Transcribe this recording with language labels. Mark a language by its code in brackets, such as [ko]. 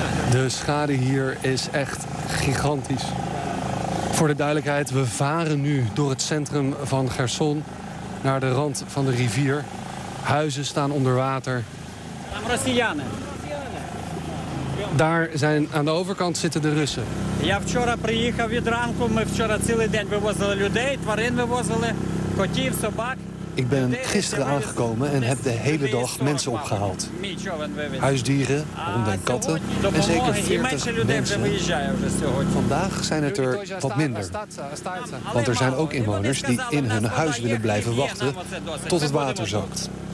[nl] De schade hier is echt gigantisch. Voor de duidelijkheid, we varen nu door het centrum van Gerson naar de rand van de rivier. Huizen staan onder water. Daar zijn aan de overkant zitten de Russen. [uk] Я вчора приїхав відранку, ми вчора цілий день вивозили людей, тварин вивозили, котів, собак. [nl] Ik ben gisteren aangekomen en heb de hele dag mensen opgehaald. Huisdieren, honden en katten en zeker 40 mensen. Vandaag zijn het er wat minder. Want er zijn ook inwoners die in hun huis willen blijven wachten tot het water zakt.